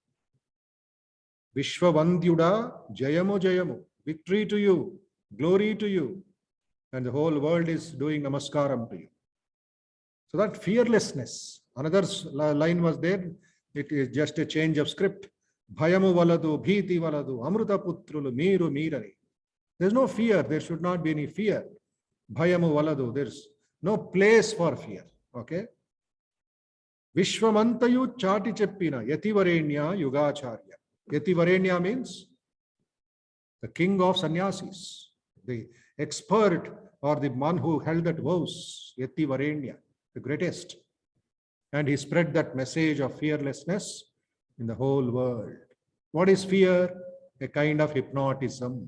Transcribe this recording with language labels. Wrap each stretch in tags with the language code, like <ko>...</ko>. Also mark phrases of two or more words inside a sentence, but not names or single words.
<te>విశ్వవంద్యుడా జయము జయము.</te> <en>Victory to you, glory to you. And the whole world is doing namaskaram to you. So that fearlessness. Another line was there. It is just a change of script.</en> <te>భయము వలదు, భీతి వలదు, అమృత పుత్రులు, మీరు మీరారి.</te> <en>There's no fear. There should not be any fear.</en> <te>భయము వలదు.</te> <en>There's no place for fear. Okay.</en> <te>విశ్వమంతయు చాటి చెప్పిన, యతివరేణ్య యుగాచార్య.</te> <en>Yativarenya means the king of sannyasis, the expert or the one who held that vows, Yativarenya, the greatest. And he spread that message of fearlessness in the whole world. What is fear? A kind of hypnotism.</en>